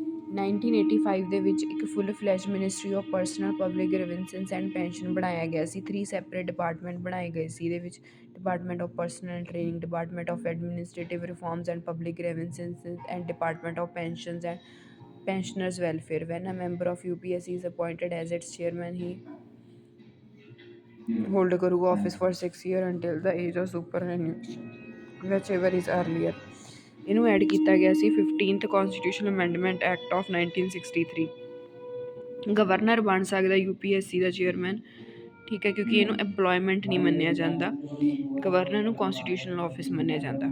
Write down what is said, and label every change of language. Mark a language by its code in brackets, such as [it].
[pa] 1985 ਦੇ ਵਿੱਚ ਇੱਕ ਫੁੱਲ flash ministry of personal public grievances and pension ਬਣਾਇਆ ਗਿਆ ਸੀ। 3 ਸੈਪਰੇਟ ਡਿਪਾਰਟਮੈਂਟ ਬਣਾਏ ਗਏ ਸੀ ਇਹਦੇ ਵਿੱਚ। Department of personal and training, department of administrative reforms and public grievances and department of pensions and pensioners welfare। [en] When a member of UPSC is appointed as its chairman, he hold karooga office for 6 years until the age of superannuation, whichever is earlier। [pa] ਇਹਨੂੰ add ਕੀਤਾ ਗਿਆ ਸੀ 15th Constitutional Amendment Act of 1963। Governor ਬਣ ਸਕਦਾ UPSC ਦਾ chairman. ਠੀਕ ਹੈ, ਕਿਉਂਕਿ ਇਹਨੂੰ employment ਨਹੀਂ ਮੰਨਿਆ ਜਾਂਦਾ, ਗਵਰਨਰ ਨੂੰ ਕੌਨਸਟੀਟਿਊਸ਼ਨਲ ਆਫਿਸ ਮੰਨਿਆ ਜਾਂਦਾ।